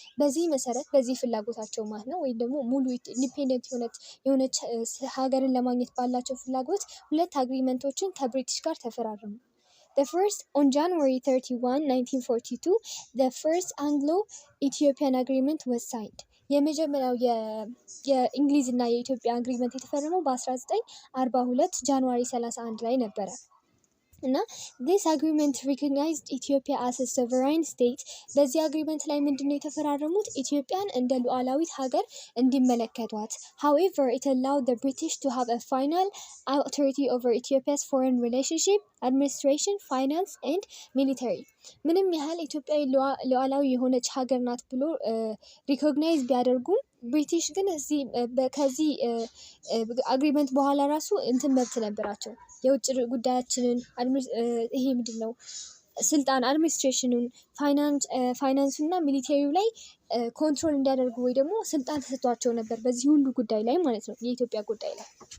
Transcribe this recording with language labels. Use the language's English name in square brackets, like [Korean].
[Amharic] በዚህ መሰረት በዚህ ፍላጎታቸው ማለት ነው ወይም ደግሞ ሙሉ ኢንዲፔንደንት የሆነች ሀገርን ለማግኘት ባላቸው ፍላጎት 2 አግሪመንቶችን ከብሪቲሽ ጋር ተፈራረሙ። [English] The first, on January 31, 1942, the first Anglo-Ethiopian agreement was signed. [Amharic] የመጀመሪያው የእንግሊዝ እና የኢትዮጵያ አግሪመንት የተፈረመው በ1942 ጃንዋሪ 31 ላይ ነበረ እና [English] this agreement recognized Ethiopia as a sovereign state. [Amharic] በዚህ አግሪመንት ላይ ምንድነው የተፈራረሙት? ኢትዮጵያን እንደ ሉዓላዊት ሀገር እንዲመለከቷት። [English] However, it allowed the British to have a final authority over Ethiopia's foreign relationship, administration, finance and military. [Amharic] ምንም ያህል ኢትዮጵያ ሉዓላዊ የሆነች ሀገር ናት ብሎ ሪኮግናይዝ ቢያደርጉም ብሪቲሽ ግን ከዚህ አግሪመንት በኋላ ራሱ እንትን መብት ነበራቸው። የውጭ ጉዳያችንን ይሄ ምንድነው ስልጣን አድሚኒስትሬሽኑን ፋይናንሱን እና ሚሊቴሪው ላይ ኮንትሮል እንዲያደርጉ ወይ ደግሞ ስልጣን ተሰጥቷቸው ነበር በዚህ ሁሉ ጉዳይ ላይ ማለት ነው የኢትዮጵያ ጉዳይ ላይ።